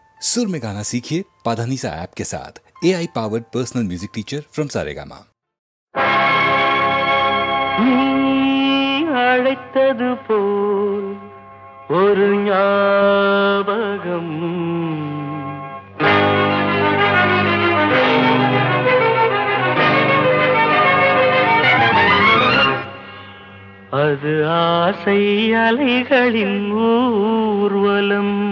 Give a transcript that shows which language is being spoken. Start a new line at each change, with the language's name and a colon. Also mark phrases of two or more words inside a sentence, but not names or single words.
Hindi: सुर में गाना सीखिए पाधानीसा ऐप के साथ।
English: AI powered personal music teacher from Saregama.
Tamil: அழைத்தது போல் ஒரு ஞாபகம் அது ஆசை அலைகளின் ஊர்வலம்.